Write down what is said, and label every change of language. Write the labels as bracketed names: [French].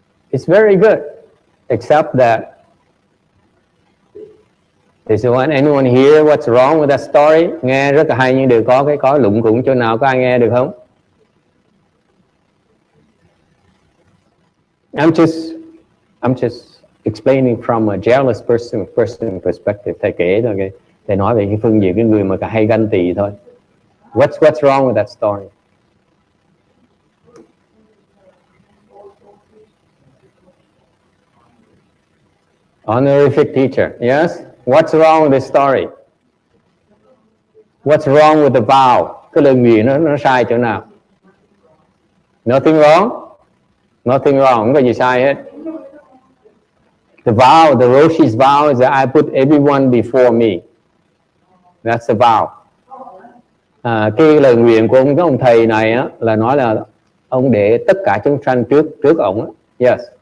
[English] It's very good, except that does anyone hear what's wrong with that story? [Vietnamese] Nghe rất là hay nhưng đều có lủng củng chỗ nào, có ai nghe được không? [English] I'm just explaining from a jealous person perspective. [Vietnamese] Thầy kể thôi, thầy nói về cái phương diện cái người mà cả hay ganh tị thôi. [English] What's wrong with that story? Honorific teacher, yes. What's wrong with this story? What's wrong with the vow? [Vietnamese] Cái lời nguyện nó sai chỗ nào? [English] Nothing wrong. Nothing wrong. [Vietnamese] Không có gì sai hết. [English] The vow, the Roshi's vow is that I put everyone before me. That's the vow. [Vietnamese] Cái lời nguyện của ông thầy này á, là nói là ông để tất cả chúng sanh trước ông á. Yes.